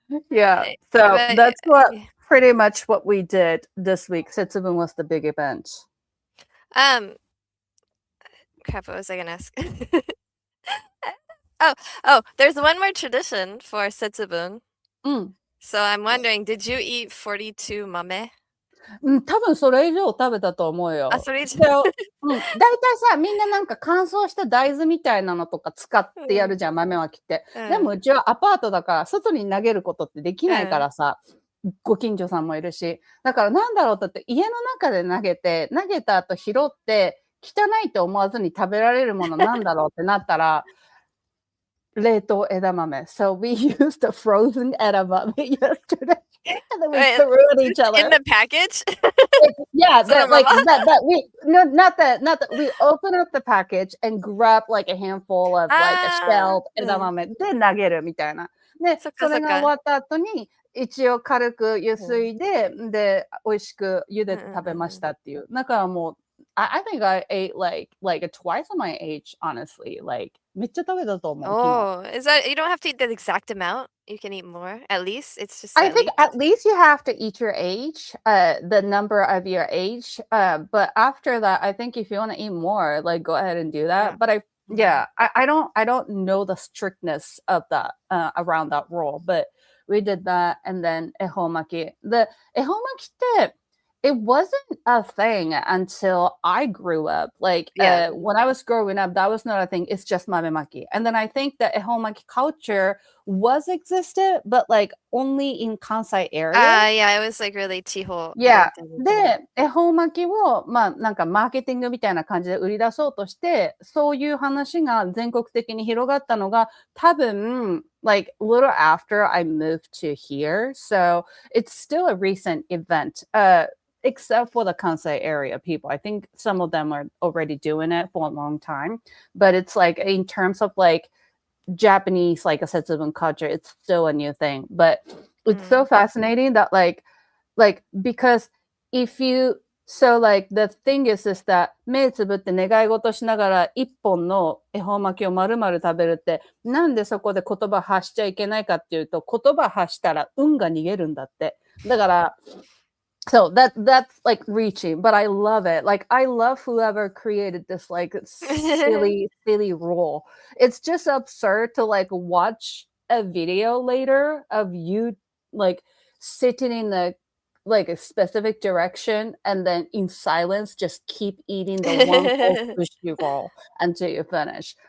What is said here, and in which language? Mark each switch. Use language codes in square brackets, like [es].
[en] Yeah, so that's what pretty much what we did this week. Setsubun was the big event. Crap, what was I gonna ask? Oh, there's one more tradition for Setsubun. So I'm wondering, did you eat 42 mame? [ja] 多分それ以上食べたと思うよ。あ、それ以上。大体さ、みんななんか乾燥した大豆みたいなのとか使ってやるじゃん、豆まきって。でもうちはアパートだから、外に投げることってできないからさ、ご近所さんもいるし。だからなんだろうとって家の中で投げた後拾って、汚いと思わずに食べられるものなんだろうってなったら、冷凍枝豆。 [en] So we used the frozen 枝豆 yesterday. And then we threw it at each other. In the package? Yeah, that we not that we open up the package and grab like a handful of like a shelled 枝豆 [ja] で投げるみたいな。で、それが終わった後に一応軽くゆすいで、で、美味しく茹でて食べましたっていう。だからもう、 [en] I think I ate like twice of my age, honestly. [ja] Like, めっちゃ食べたと思う。 [en] Oh, is that you don't have to eat the exact amount? You can eat more. At least it's just. I think at least you have to eat your age, the number of your age. But after that, I think if you want to eat more, like go ahead and do that. But I don't know the strictness of that around that rule. But we did that, and then ehomaki. The ehomaki ってit wasn't a thing until I grew up. Like when I was growing up, that was not a thing. It's just mamemaki. And then I think that ehomaki culture was existed, but like only in Kansai area. Yeah, it was like really Chiho. Yeah. [ja] で、恵方巻きを、まあなんかマーケティングみたいな感じで売り出そうとして、そういう話が全国的に広がったのが、多分、 [en] like a little after I moved to here. So it's still a recent event. Except for the Kansai area people. I think some of them are already doing it for a long time. But it's like in terms of like Japanese like a Setsubun culture, it's still a new thing. But it's so fascinating that like because if you so like the thing is that [ja] 目つぶって願い事しながら一本の恵方巻きを丸々食べるってなんでそこで言葉発しちゃいけないかっていうと言葉発したら運が逃げるんだって。 [en] だからSo that's like reaching, but I love it. Like I love whoever created this like silly rule. It's just absurd to like watch a video later of you like sitting in the like a specific direction and then in silence just keep eating the one whole sushi roll until you finish.